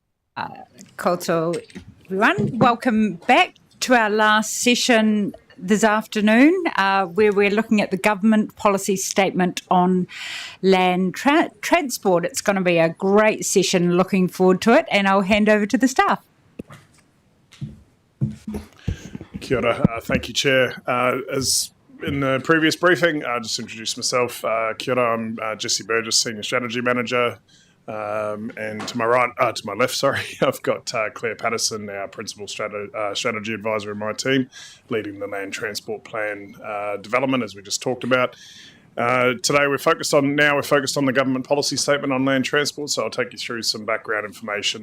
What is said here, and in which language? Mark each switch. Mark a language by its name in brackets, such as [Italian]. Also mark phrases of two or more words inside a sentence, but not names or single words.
[English] Koto, everyone. Welcome back to our last session this afternoon, where we're looking at the government policy statement on land transport. It's going to be a great session. Looking forward to it, and I'll hand over to the staff. [Māori] Kia ora. [English] Thank you, Chair. As in the previous briefing, I'll just introduce myself. [Māori] Kia ora, [English] I'm Jesse Burgess, Senior Strategy Manager. And to my left, sorry, I've got Claire Patterson, our Principal Strategy Advisor in my team, leading the Land Transport Plan development, as we just talked about. Today we're focused on the government policy statement on land transport, so I'll take you through some background information.